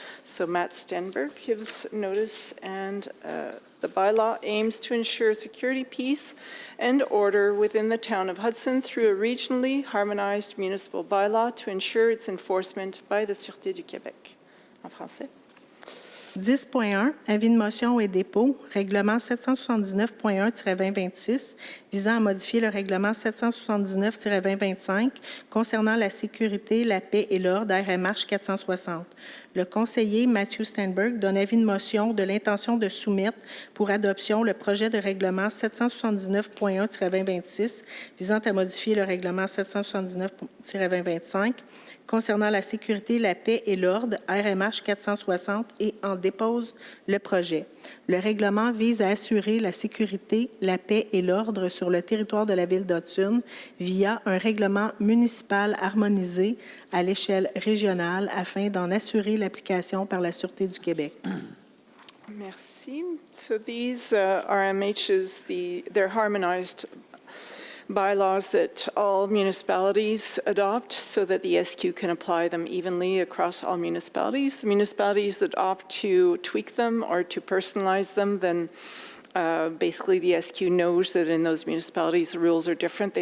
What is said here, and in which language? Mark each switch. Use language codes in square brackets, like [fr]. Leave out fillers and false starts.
[en] So Matt Stenberg gives notice, and the bylaw aims to ensure security, peace, and order within the town of Hudson through a regionally harmonized municipal bylaw to ensure its enforcement by the Sûreté du Québec. [fr] En français. 10.1, avis de motion et dépôt, règlement 779.1-2026 visant à modifier le règlement 779-2025 concernant la sécurité, la paix et l'ordre RMH 460. Le conseiller Matthew Stenberg donne avis de motion de l'intention de soumettre pour adoption le projet de règlement 779.1-2026 visant à modifier le règlement 779-2025 concernant la sécurité, la paix et l'ordre, RMH 460, et en dépose le projet. Le règlement vise à assurer la sécurité, la paix et l'ordre sur le territoire de la Ville d'Hudson via un règlement municipal harmonisé à l'échelle régionale afin d'en assurer l'application par la Sûreté du Québec. Merci. [en] So these RMHs, they're harmonized bylaws that all municipalities adopt so that the SQ can apply them evenly across all municipalities. The municipalities that opt to tweak them or to personalize them, then basically the SQ knows that in those municipalities the rules are different.